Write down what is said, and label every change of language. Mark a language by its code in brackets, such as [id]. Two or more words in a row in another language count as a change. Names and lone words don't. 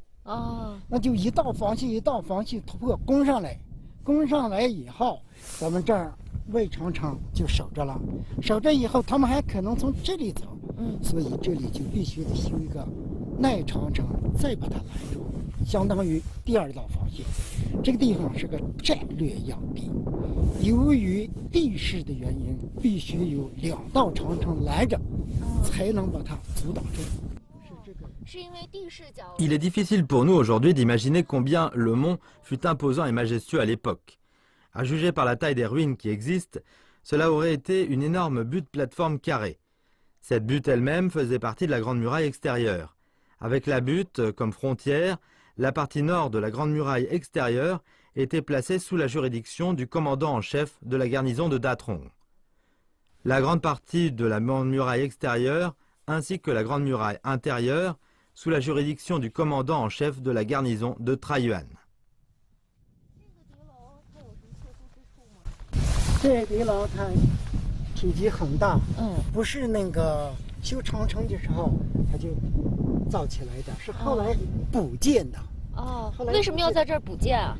[zh] 那就一道防线一道防线突破攻上来，攻上来以后，咱们这儿魏长城就守着了。守着以后，他们还可能从这里走， 所以这里就必须得修一个耐长城，再把它拦住，相当于第二道防线。这个地方是个战略要地，由于地势的原因，必须有2道长城拦着，才能把它阻挡住。 [fr] Il est difficile pour nous aujourd'hui d'imaginer combien le mont fut imposant et majestueux à l'époque. À juger par la taille des ruines qui existent, cela aurait été une énorme butte-plateforme carrée. Cette butte elle-même faisait partie de la Grande Muraille extérieure. Avec la butte comme frontière, la partie nord de la Grande Muraille extérieure était placée sous la juridiction du commandant en chef de la garnison de Datrong. La grande partie de la Grande Muraille extérieure, ainsi que la Grande Muraille intérieure, sous la juridiction du commandant en chef de la garnison de Taiyuan. [zh] 这地牢它体积很大，不是那个修长城的时候它就造起来的，是后来补建的。哦，为什么要在这儿补建啊？